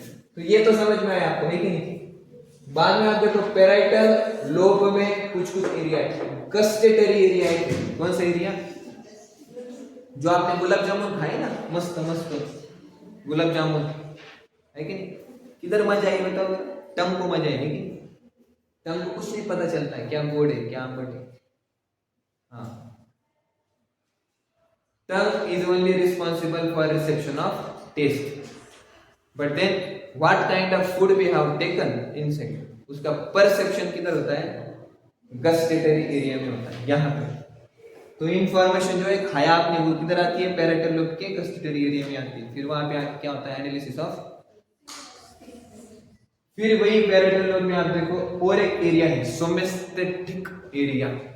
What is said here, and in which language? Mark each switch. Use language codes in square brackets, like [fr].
[hi] तो ये तो समझ में आया आपको, है कि नहीं? बाद में आप देखो पैराइटल लोब में कुछ एरिया है, गस्टेटरी एरिया है। कौन सा एरिया? जो आपने गुलाब जामुन खाए ना, मस्त मस्त गुलाब जामुन, है कि नहीं? किधर मजा आई बताओ? टंग को मजा है कि टंग को कुछ नहीं पता चलता है क्या गोड़ है क्या आंबट है। [en] हाँ, tongue is only responsible for reception of taste, but then what kind of food we have taken inside, [hi] उसका परसेप्शन किधर होता है? गस्टेटरी एरिया में होता है, यहाँ पे। तो इंफॉर्मेशन जो है खाया आपने वो किधर आती है? पैराइटल लोब के गस्टेटरी एरिया में आती है। फिर वहां पे क्या होता है? Analysis of. फिर वही पैराइटल लोब में आप देखो और एक एरिया है सोमेस्थेटिक एरिया।